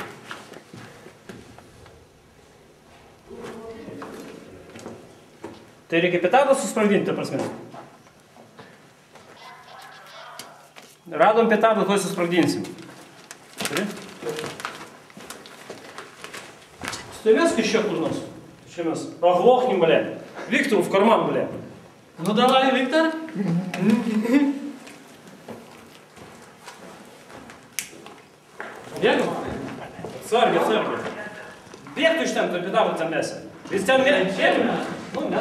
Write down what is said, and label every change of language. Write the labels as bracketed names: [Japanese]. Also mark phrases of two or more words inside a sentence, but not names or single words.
[Lithuanian] Tai reikia petardą susprogdinti, ta prasme. Radom petardą, tuoj susprogdinsim. Turi? Stovės kažkiek kur nors. Čia mes [Russian] оглохнем, бля. Виктору в карман, бля. Ну давай, Виктор. [Lithuanian] Bėgam? Atsargiai, atsargiai. Bėgtų iš ten, tu petardą ten mesi. Jis ten mesi. Nu, mes.